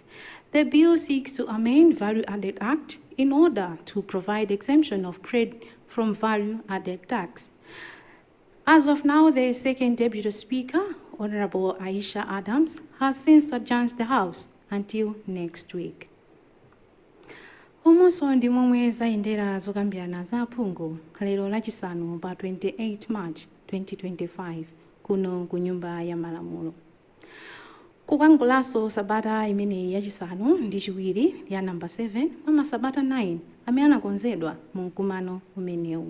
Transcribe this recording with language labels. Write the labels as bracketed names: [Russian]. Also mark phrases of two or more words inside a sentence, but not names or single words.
[English] The bill seeks to amend Value Added Act in order to provide exemption of credit from value added tax. As of now, the second Deputy Speaker, Honorable Aisha Adams, has since adjourned the House until next week. [Nyanja] Omonso ndi momwe zayendera zokambirana za aphungu lero lachisanu pa 28 March 2025 kuno ku Nyumba ya Malamulo. Kukangulanso sabata imeneyi yachisanu ndi chiwiri ya namba 7 pa sabata 9 amene anakonzedwa mu mkumano umenewu.